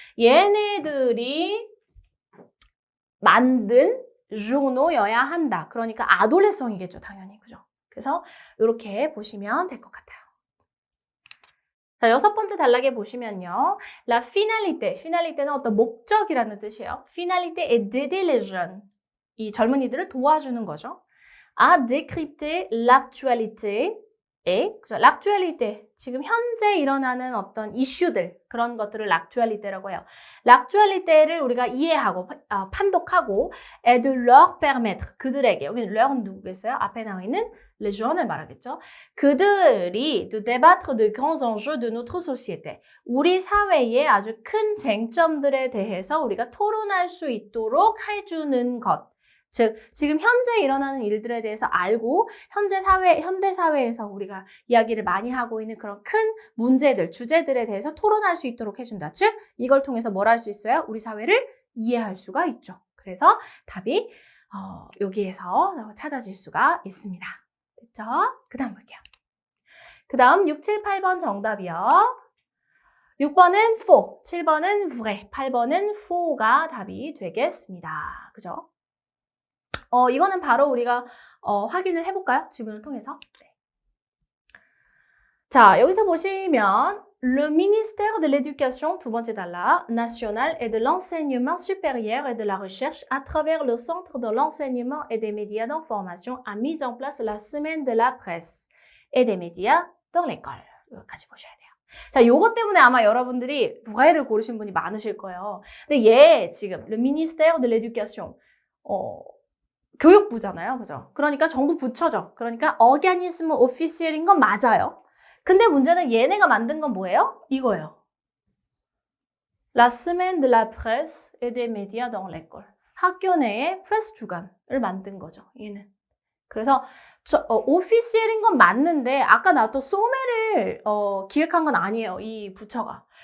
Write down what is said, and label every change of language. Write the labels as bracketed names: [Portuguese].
[Korean] 얘네들이 만든 journau여야 한다. 그러니까 아돌레송이겠죠, 당연히. 그죠? 그래서 이렇게 보시면 될 것 같아요. 자, 6번째 단락에 보시면요. [French] La finalité. [Korean] finalité는 어떤 목적이라는 뜻이에요. [French] finalité est d'aider les jeunes. [Korean] 이 젊은이들을 도와주는 거죠. [French] à décrypter l'actualité. l'actualité. [Korean] 지금 현재 일어나는 어떤 이슈들, 그런 것들을 l'actualité라고 해요. l'actualité를 우리가 이해하고, 판독하고, [French] et de leur permettre. [Korean] 그들에게, 여기는 leur은 누구겠어요? 앞에 나와 있는 les jeunes을 말하겠죠. [French] 그들이 de débattre de grands enjeux de notre société. [Korean] 우리 사회의 아주 큰 쟁점들에 대해서 우리가 토론할 수 있도록 해주는 것. 즉, 지금 현재 일어나는 일들에 대해서 알고 현대 사회에서 우리가 이야기를 많이 하고 있는 그런 큰 문제들, 주제들에 대해서 토론할 수 있도록 해준다. 즉, 이걸 통해서 뭘 할 수 있어요? 우리 사회를 이해할 수가 있죠. 그래서 답이 여기에서 찾아질 수가 있습니다. 됐죠? 그 다음 볼게요. 그 다음 6, 7, 8번 정답이요. 6번은 faux, 7번은 vrai, 8번은 faus가 답이 되겠습니다. 그죠? 이거는 바로 우리가 확인을 해볼까요? 지문을 통해서. 네. 자, 여기서 보시면 [French] Le ministère de l'éducation, [Korean] 두 번째 단락, [French] national et de l'enseignement supérieur et de la recherche à travers le centre de l'enseignement et des médias d'information a mis en place la semaine de la presse et des médias dans l'école. [Korean] 여기까지 보셔야 돼요. 자, 요거 때문에 아마 여러분들이 vrais 고르신 분이 많으실 거예요. 근데 얘 지금 Le ministère de l'éducation 교육부잖아요. 그죠? 그러니까 정부 부처죠. 그러니까 organisme officiel인 건 맞아요. 근데 문제는 얘네가 만든 건 뭐예요? 이거예요. [French] La semaine de la presse et des médias dans l'école. [Korean] 학교 내에 프레스 주간을 만든 거죠. 얘는. 그래서 오피셜인 건 맞는데 아까 나왔던 소매를 기획한 건 아니에요. 이 부처가.